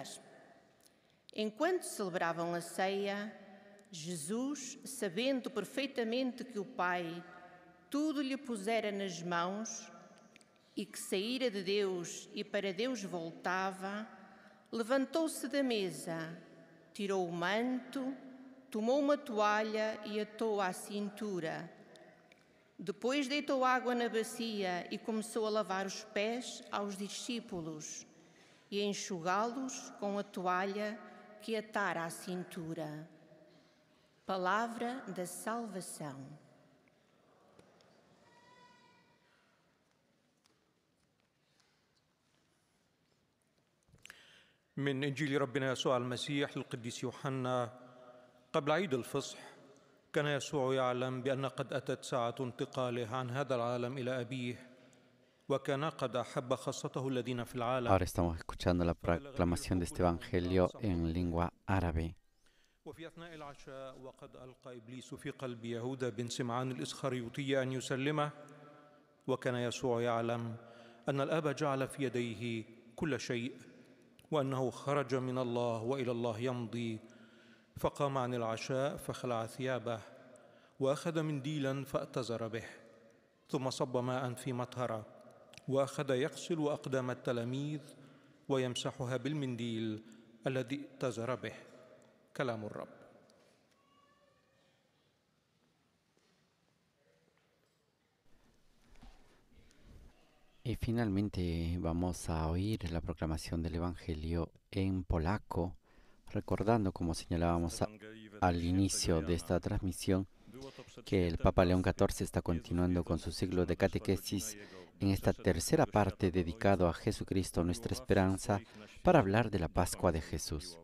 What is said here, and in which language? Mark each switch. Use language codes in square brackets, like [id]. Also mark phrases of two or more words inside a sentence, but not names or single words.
[pt] Enquanto celebravam a ceia, Jesus, sabendo perfeitamente que o Pai tudo lhe pusera nas mãos e que saíra de Deus e para Deus voltava, levantou-se da mesa, tirou o manto, tomou uma toalha e atou-a à cintura. Depois deitou água na bacia e começou a lavar os pés aos discípulos e a enxugá-los com a toalha que atara à cintura. Palavra da salvação. [ar] من إنجيل ربنا يسوع المسيح القديس يوحنا قبل عيد الفصح كان يسوع يعلم بأن قد أتت ساعة انتقاله عن هذا العالم إلى أبيه وكان قد أحب خاصته الذين في العالم. [es] Ahora estamos escuchando la proclamación de este evangelio en lengua árabe. [ar] وفي أثناء العشاء وقد ألقى إبليس في قلب يهوذا بن سمعان الإسخريوطي أن يسلمه وكان يسوع يعلم أن الآب جعل في يديه كل شيء وأنه خرج من الله وإلى الله يمضي فقام عن العشاء فخلع ثيابه وأخذ منديلا فأتزر به ثم صب ماء في مطهرة وأخذ يغسل أقدام التلاميذ ويمسحها بالمنديل الذي اتزر به. كلام الرب. [es] Y finalmente vamos a oír la proclamación del Evangelio en polaco, recordando, como señalábamos al inicio de esta transmisión, que el Papa León XIV está continuando con su ciclo de catequesis en esta tercera parte dedicado a Jesucristo, nuestra esperanza, para hablar de la Pascua de Jesús.